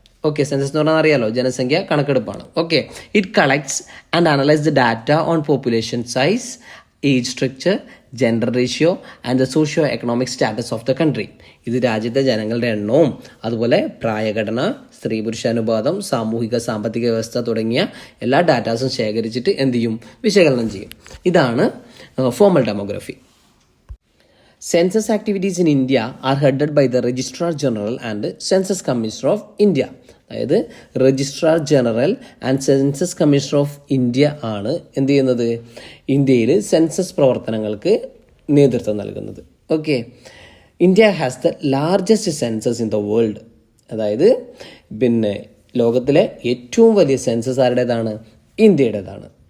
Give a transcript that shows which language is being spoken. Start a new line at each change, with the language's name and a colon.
Malayalam: Okay, census എന്ന് പറഞ്ഞാൽ അറിയാലോ, ജനസംഖ്യ കണക്കെടുപ്പാണ്. Okay,
English: It collects and analyse the data on population size, age structure, gender ratio and the socio economic status of the country.
Malayalam: ഇത് രാജ്യത്തെ ജനങ്ങളുടെ എണ്ണവും അതുപോലെ പ്രായഘടന, സ്ത്രീ പുരുഷാനുപാതം, സാമൂഹിക സാമ്പത്തിക വ്യവസ്ഥ തുടങ്ങിയ എല്ലാ ഡാറ്റാസും ശേഖരിച്ചിട്ട് എന്ത് ചെയ്യും? വിശകലനം ചെയ്യും. ഇതാണ് formal demography.
English: Census activities in India are headed by the Registrar General and Census Commissioner of India.
Malayalam: അതായത് registrar general and census commissioner of India ആണ് എന്ത് ചെയ്യുന്നത്? ഇന്ത്യയിൽ സെൻസസ് പ്രവർത്തനങ്ങൾക്ക് നേതൃത്വം നൽകുന്നത്.
English: Okay, India has the largest census in the world.
Malayalam: അതായത് പിന്നെ ലോകത്തിലെ ഏറ്റവും വലിയ സെൻസസ് ആരുടേതാണ്? ഇന്ത്യയുടേതാണ്.